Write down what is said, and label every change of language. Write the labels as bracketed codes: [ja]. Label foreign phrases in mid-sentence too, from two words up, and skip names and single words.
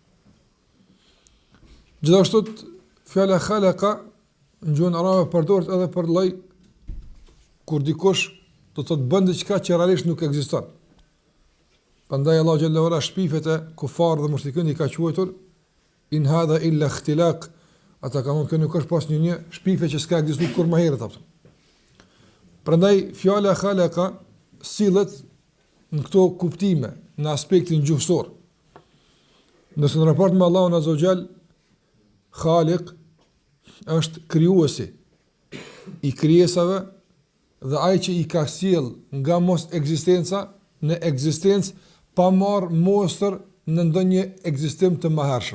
[sq] Gjithashtu fjala khalaqa në gjuhën arabe përdoret edhe për lloj kur dikush do të thotë bën diçka që realisht nuk ekziston. Prandaj Allahu [ar] جل وعلا [sq] shpifet e kufarë dhe mushrikëve i ka quajtur [ar] إن هذا إلا اختلاق, [sq] ata kanë thënë nuk është pas një shpife që s'ka ekzistuar kur më herët apo. Prandaj fjala khalaqa sillet në këto kuptime në aspektin gjuhësor. Nëse në raport me Allahun [ar] عز وجل, [sq] Khaliq është krijuesi i krijesave dhe ai që i ka sjell nga mos ekzistenca në ekzistencë pa marrë mosër në ndonjë ekzistim të mëhershëm.